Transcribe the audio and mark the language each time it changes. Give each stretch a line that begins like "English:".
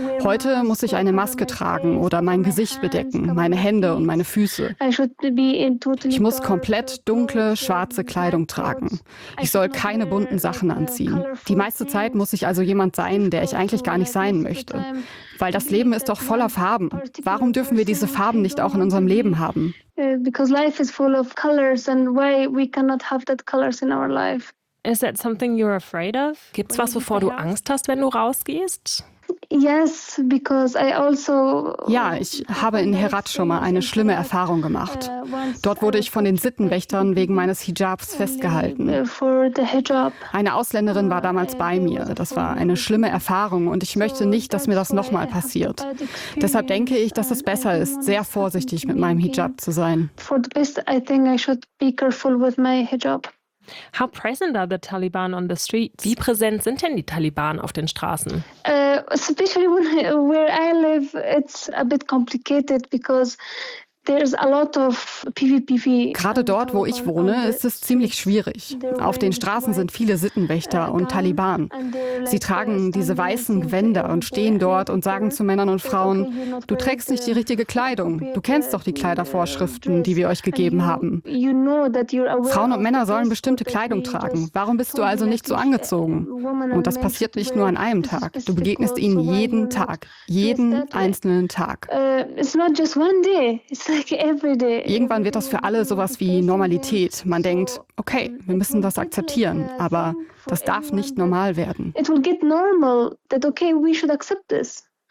German: Heute muss ich eine Maske tragen oder mein Gesicht bedecken, meine Hände und meine Füße. Ich muss komplett dunkle, schwarze Kleidung tragen. Ich soll keine bunten Sachen anziehen. Die meiste Zeit muss ich also jemand sein, der ich eigentlich gar nicht sein möchte. Weil das Leben ist doch voller Farben. Warum dürfen wir diese Farben nicht auch in unserem Leben haben?
English: Because life is full of colors and why we cannot have that colors in our life. Is that something you're afraid of?
German: Gibt's was, wovor du Angst hast, wenn du rausgehst?
English: Yes, because I also.
German: Ja, ich habe in Herat schon mal eine schlimme Erfahrung gemacht. Dort wurde ich von den Sittenwächtern wegen meines Hijabs festgehalten. Eine Ausländerin war damals bei mir. Das war eine schlimme Erfahrung und ich möchte nicht, dass mir das nochmal passiert. Deshalb denke ich, dass es besser ist, sehr vorsichtig mit meinem Hijab zu sein.
English: For the best, I think I should be careful with my hijab. How present are the Taliban on the streets?
German: Wie präsent sind denn die Taliban auf den Straßen?
English: Especially where I live, it's a bit complicated because there's a lot of PVPV.
German: Gerade dort, wo ich wohne, ist es ziemlich schwierig. Auf den Straßen sind viele Sittenwächter und Taliban. Sie tragen diese weißen Gewänder und stehen dort und sagen zu Männern und Frauen, du trägst nicht die richtige Kleidung. Du kennst doch die Kleidervorschriften, die wir euch gegeben haben. Frauen und Männer sollen bestimmte Kleidung tragen. Warum bist du also nicht so angezogen? Und das passiert nicht nur an einem Tag. Du begegnest ihnen jeden Tag. Jeden einzelnen Tag.
English: It's not just one day.
German: Irgendwann wird das für alle sowas wie Normalität. Man denkt, okay, wir müssen das akzeptieren, aber das darf nicht normal werden.
English: It will get normal that okay, we should accept this.